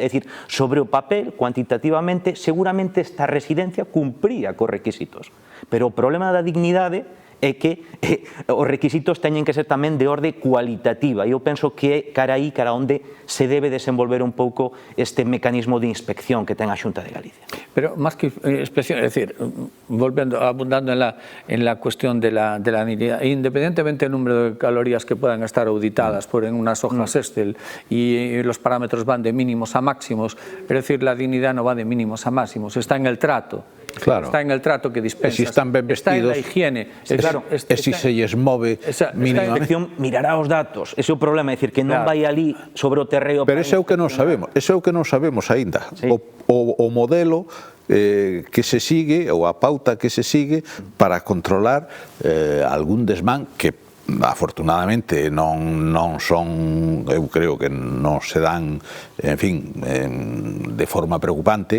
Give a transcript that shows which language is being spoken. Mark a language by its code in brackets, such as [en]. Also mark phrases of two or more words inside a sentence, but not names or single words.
[gl] É dicir, sobre o papel, cuantitativamente, seguramente esta residencia cumpría cos requisitos, pero o problema da dignidade é que os requisitos teñen que ser tamén de orde cualitativa, e eu penso que é cara aí, cara onde se debe desenvolver un pouco este mecanismo de inspección que ten a Xunta de Galicia. [es] Pero más que inspección, es decir, abundando en la cuestión de la dignidad, independientemente del número de calorías que puedan estar auditadas por en unas hojas Excel y los parámetros van de mínimos a máximos, pero es decir, la dignidad no va de mínimos a máximos, está en el trato. Claro. Está en el trato que dispensas, [gl] si están ben vestidos, [es] está en la higiene. [gl] Claro, si se lles move [es] mínimamente. [gl] A inspección mirará os datos, ese é o problema, é dicir, que non vai ali sobre o terreo. Pero ese é o que non sabemos, aínda. [es] Sí. [gl] O modelo que se sigue, ou a pauta que se sigue para controlar algún desmán que afortunadamente non son, eu creo que non se dan, en fin, de forma preocupante.